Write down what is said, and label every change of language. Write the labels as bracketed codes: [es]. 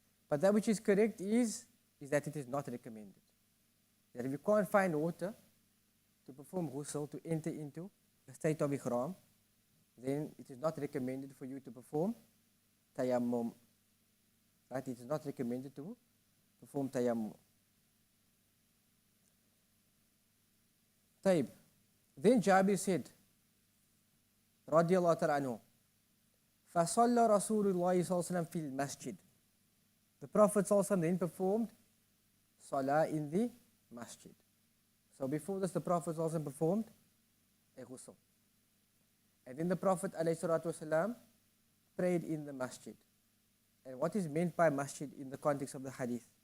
[en] But that which is correct is that it is not recommended. That if you can't find water to perform ghusl, to enter into a state of ihram, then it is not recommended for you to perform tayammum. Right? It is not recommended to perform tayammum. [ar] طيب. [en] Then Jabir said, [ar] رضي الله تعالى عنه, فصلى رسول الله صلى الله عليه وسلم في المسجد. [en] The Prophet ﷺ then performed salah in the masjid. So before this, the Prophet ﷺ performed a ghusl. And then the Prophet ﷺ prayed in the masjid. And what is meant by masjid in the context of the hadith?